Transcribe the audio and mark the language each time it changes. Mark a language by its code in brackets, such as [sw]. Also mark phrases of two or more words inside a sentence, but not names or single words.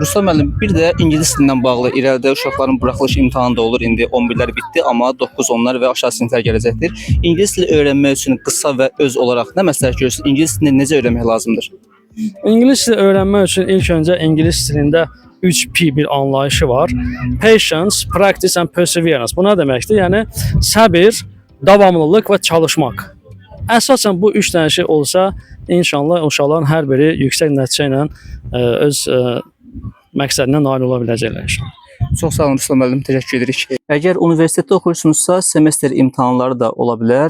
[az] Ruslan müəllim, bir də ingilis dilindən bağlı irəlidə uşaqların buraxılış imtahanı da olur. İndi 11'lər bitdi, amma 9-10'lar və aşağı siniflər gələcəkdir. İngilis dili öyrənmək üçün qısa və öz olaraq nə məsləhət görürsünüz? İngilis dilini necə öyrənmək lazımdır? [tr] İngilis dili öğrenmek için ilk önce [az] İngiliz dilində [tr] 3P bir anlayışı var. [en] Patience, practice and perseverance. [tr] Bu ne demektir? Yani səbir, davamlılık ve çalışmak. [az] Əsasən bu üç dənə şey olsa, inşallah uşaqların hər biri yüksək nəticə ilə öz məqsədinə nail ola biləcəklər inşallah. Çox sağ olun Ruslan müəllim, təşəkkür edirik. Əgər universitetdə oxuyursunuzsa, semestr imtahanları da ola bilər.